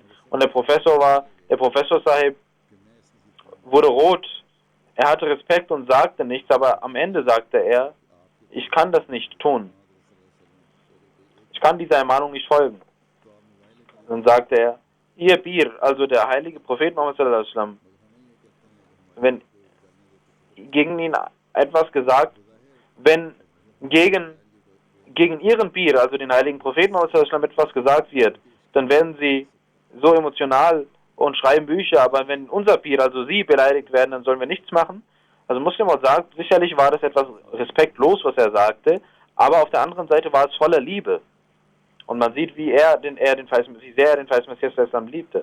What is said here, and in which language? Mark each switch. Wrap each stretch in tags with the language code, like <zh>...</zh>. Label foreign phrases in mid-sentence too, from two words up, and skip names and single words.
<de>Und der Professor Sahib wurde rot. Er hatte Respekt und sagte nichts, aber am Ende sagte er: Ich kann das nicht tun. Ich kann dieser Ermahnung nicht folgen. Dann sagte er: Ihr Bir, also der heilige Prophet Muhammad</de> <ar>صلى الله عليه وسلم,</ar> <de>wenn gegen ihn etwas gesagt, wenn gegen ihren Bir, also den heiligen Propheten Muhammad</de> <ar>صلى الله عليه وسلم,</ar> <de>etwas gesagt wird, dann werden sie so emotional und schreiben Bücher, aber wenn unser Bir, also sie, beleidigt werden, dann sollen wir nichts machen. Also Muslim sagt, sicherlich war das etwas respektlos, was er sagte, aber auf der anderen Seite war es voller Liebe. Und man sieht, wie sehr er den verheißenen Messias liebte.</de>